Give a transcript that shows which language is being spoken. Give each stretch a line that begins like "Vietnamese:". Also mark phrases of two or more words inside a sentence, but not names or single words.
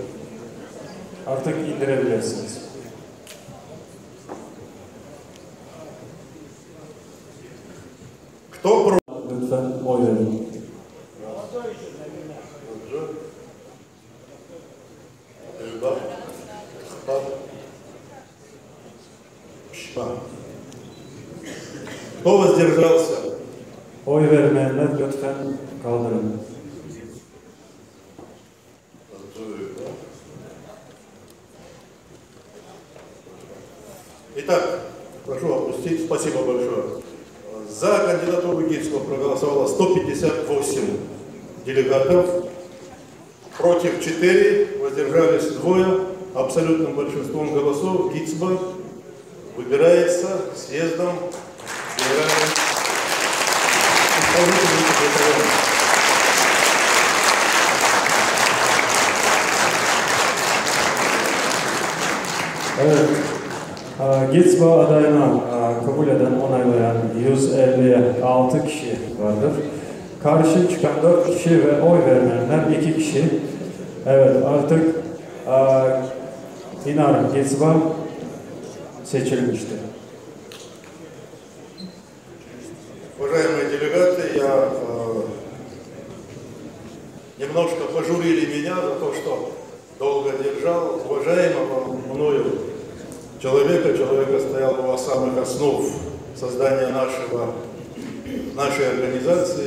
Turkish: Artık indirebilirsiniz.
Russian: Кто против?
Turkish: Lütfen oy verin.
Russian: Кто воздержался?
Turkish: Oy vermeyenler lütfen kaldırın.
Russian: Итак, прошу опустить. Спасибо большое. За кандидатуру Гицба проголосовало 158 делегатов, против 4, воздержались 2. Абсолютным большинством голосов Гицба выбирается съездом генеральным исполнительным секретарем.
Turkish: Evet. Gitsba adayına kabul eden, onaylayan 156 kişi vardır. Karşı çıkan 4 kişi ve oy vermeyenler 2 kişi. Evet, artık İnar Gitsba seçilmiştir.
Russian: Уважаемые делегаты, немножко пожурили меня за то, что долго держал уважаемого мною человека стоял у самых основ создания нашей организации.